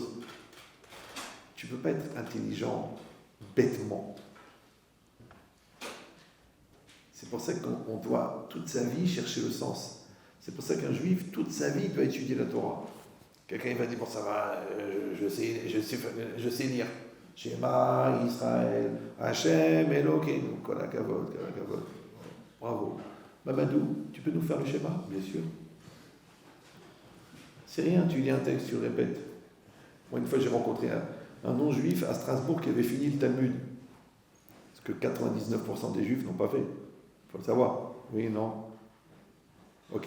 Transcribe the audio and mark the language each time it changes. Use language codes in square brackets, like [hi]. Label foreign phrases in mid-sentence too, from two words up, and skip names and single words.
[fr] Tu ne peux pas être intelligent bêtement. C'est pour ça qu'on doit toute sa vie chercher le sens. C'est pour ça qu'un juif, toute sa vie, doit étudier la Torah. Quelqu'un va dire, bon ça va, je sais lire. [he] שמע, ישראל, השם, אלוקינו, כל הכבוד, כל הכבוד, kol hakavod. [fr] Bravo. Mamadou, tu peux nous faire le schéma? Bien sûr. C'est rien, tu lis un texte, tu le répètes. Moi, une fois, j'ai rencontré un non-juif à Strasbourg qui avait fini le Talmud. Ce que 99% des juifs n'ont pas fait. Il faut le savoir. Oui, non. Ok.